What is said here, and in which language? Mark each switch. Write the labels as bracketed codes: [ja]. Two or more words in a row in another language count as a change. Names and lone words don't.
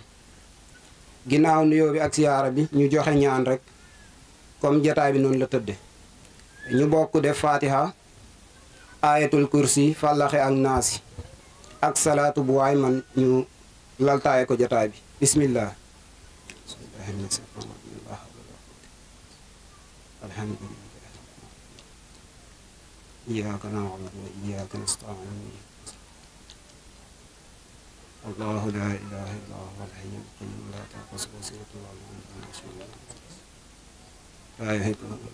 [wo] ginnaaw nuyoo bi ak siyaara bi ñu joxe ñaan rek comme jataay bi noonu la tëdde ñu bokk def fatiha ayatul kursi fàllaxe ak naasi ak salaatu bu waay man ñu laltaaye ko jataay bi bismillah [ar] الحمد لله إياك نعبد وإياك نستعين الله لا إله إلا هو الحي القيوم لا تأخذه سنة ولا نوم لا يهدنا